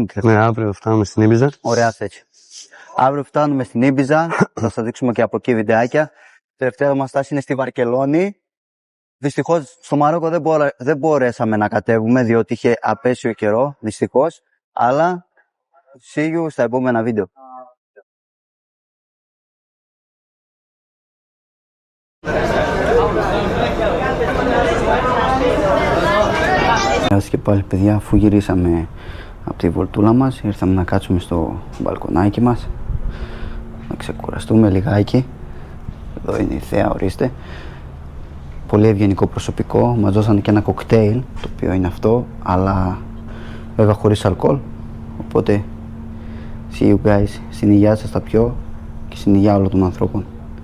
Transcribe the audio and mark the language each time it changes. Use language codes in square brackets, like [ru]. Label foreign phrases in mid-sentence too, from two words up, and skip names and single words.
[el] Ναι, αύριο φτάνουμε στην Ήμπιζα. Ωραία, έτσι. Αύριο φτάνουμε στην Ήμπιζα, θα σας δείξουμε και από εκεί βιντεάκια. Η τελευταία μας στάση είναι στη Βαρκελόνη. Δυστυχώς στο Μαρόκο δεν μπορέσαμε να κατέβουμε διότι είχε απέσιο καιρό, δυστυχώς. Αλλά [en] see you [el] στα επόμενα βίντεο. Γεια σας και πάλι παιδιά, αφού γυρίσαμε από τη βολτούλα μας, ήρθαμε να κάτσουμε στο μπαλκονάκι μας να ξεκουραστούμε λιγάκι. Εδώ είναι η θέα, ορίστε. Πολύ ευγενικό προσωπικό, μας δώσανε και ένα κοκτέιλ, το οποίο είναι αυτό, αλλά βέβαια χωρίς αλκοόλ. Οπότε [en] see you guys, [el] στην υγεία σας τα πιω και στην υγεία όλων των ανθρώπων.